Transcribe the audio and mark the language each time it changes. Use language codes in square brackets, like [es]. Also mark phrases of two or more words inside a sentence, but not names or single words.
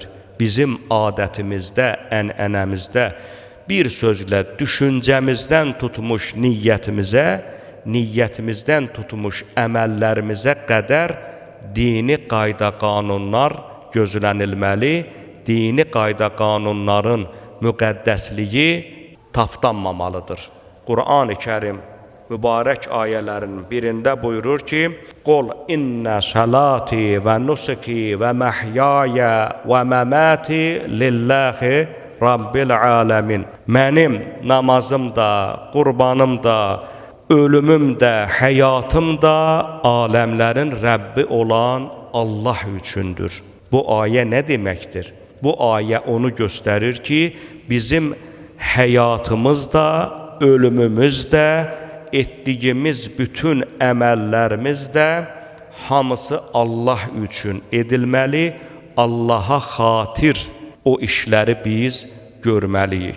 [az] Bizim adətimizdə, ənənəmizdə, bir sözlə düşüncəmizdən tutmuş niyyətimizə, niyyətimizdən tutmuş əməllərimizə qədər dini qayda qanunlar gözlənilməli, dini qayda qanunların müqəddəsliyi tapdanmamalıdır. Qur'an-ı Kərim mübarək ayələrin birində buyurur ki, [ar] "قل إن صلاتي ونسكي ومحياي ومماتي لله رب العالمين." [az] Mənim namazım da, qurbanım da, ölümüm də, həyatım da aləmlərin Rəbbi olan Allah üçündür. Bu ayə nə deməkdir? Bu ayə onu göstərir ki, bizim həyatımız da, ölümümüz də, etdiyimiz bütün əməllərimiz də hamısı Allah üçün edilməli, Allaha xatir o işləri biz görməliyik.